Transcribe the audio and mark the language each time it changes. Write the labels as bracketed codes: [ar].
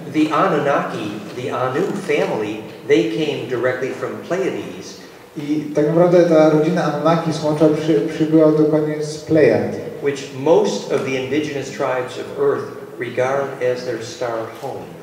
[en] The Anunnaki, the Anu family, they came directly from Pleiades. [pl] I tak naprawdę ta rodzina Anunnaki smocza przybyła dokładnie z Plejad. [en] Which most of the indigenous tribes of Earth regard as their star home.